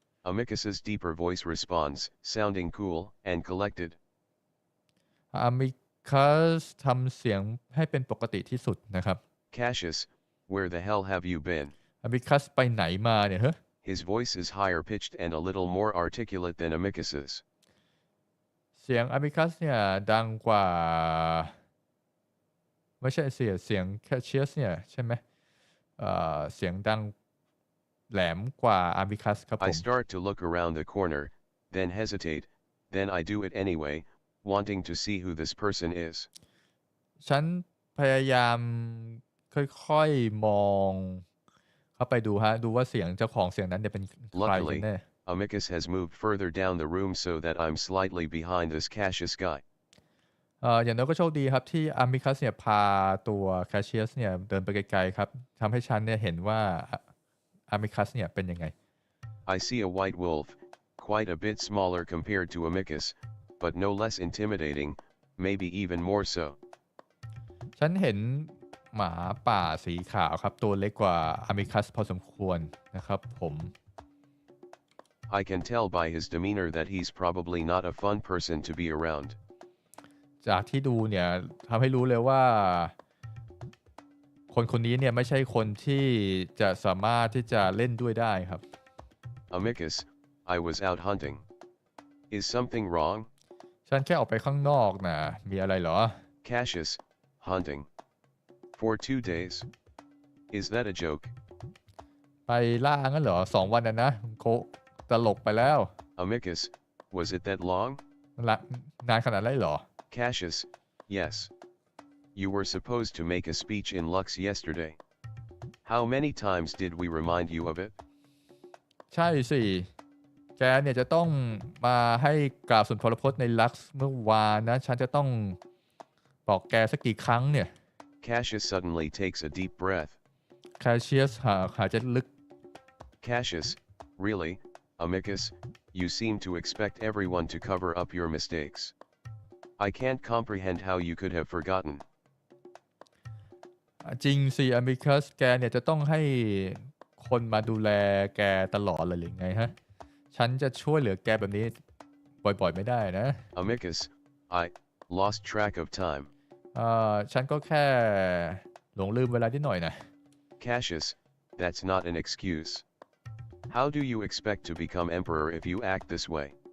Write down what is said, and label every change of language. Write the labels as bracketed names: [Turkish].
[English] Amicus's deeper voice responds, sounding cool and collected. [Thai] อ m มิคัสทำเสียงให้เป็นปกติที่สุดนะครับ [English] Cassius, where the hell have you been? [Thai] อ m มิคัสไปไหนมาเนี่ยเฮ้ย [English] His voice is higher pitched and a little more articulate than Amicus's. [Thai] เสียงอ m มิคัสเนี่ยดังกว่าไม่ใช่เสียงแคชเชียสเนี่ยใช่ไหมเสียงดังแหลมกว่าอ m มิคัสครับผ [English] I ม start to look around the corner, then hesitate, then I do it anyway, wanting to see who this person is. [Thai] ฉันพยายามค่อยๆมองเข้าไปดูฮะดูว่าเสียงเจ้าของเสียงนั้นเนี่ยเป็นใครกัน [English] Luckily, [Thai] แน่ [English] Amicus has moved further down the room so that I'm slightly behind this Cassius guy. [Thai] อย่างน้อยก็โชคดีครับที่อามิคัสเนี่ยพาตัวแคชเชียสเนี่ยเดินไปไกลๆครับทำให้ฉันเนี่ยเห็นว่าอามิคัสเนี่ยเป็นยังไง [English] I see a white wolf, quite a bit smaller compared to Amicus, but no less intimidating, maybe even more so. [Thai] ฉันเห็นหมาป่าสีขาวครับตัวเล็กกว่าอามิคัสพอสมควรนะครับผม [English] I can tell by his demeanor that he's probably not a fun person to be around. [Thai] จากที่ดูเนี่ยทำให้รู้เลยว่าคนนี้เนี่ยไม่ใช่คนที่จะสามารถที่จะเล่นด้วยได้ครับ [English] Amicus, I was out hunting. Is something wrong? [Thai] ฉันแค่ออกไปข้างนอกนะมีอะไรเหรอ [English] Cassius, hunting. For 2 days. Is that a joke? [Thai] ไปล่างั้นเหรอ2 วันนะโคตลกไปแล้ว [English] Amicus, was it that long? [Thai] นานขนาดนั้นเหรอ [English] Cassius, yes. You were supposed to make a speech in Lux yesterday. How many times did we remind you of it? [Thai] ใช่สิแกเนี่ยจะต้องมาให้กล่าวสุนทรพจน์ในลักซ์เมื่อวานนะฉันจะต้องบอกแกสักกี่ครั้งเนี่ย [English] Cassius suddenly takes a deep breath. [Thai] แคชเชียสหายใจลึก [English] Cassius, really, Amicus, you seem to expect everyone to cover up your mistakes. I can't comprehend how you could have forgotten. [Thai] จริงสิอ m มิคัสแกเนี่ยจะต้องให้คนมาดูแลแกตลอดเลยหรือไงฮะฉันจะช่วยเหลือแกแบบนี้บ่อยๆไม่ได้นะ [English] Amicus, I lost track of time. [Thai] ฉันก็แค่หลงลืมเวลานิดหน่อยนะ [English] Cassius, that's not an excuse. How do you expect to become emperor if you act this way?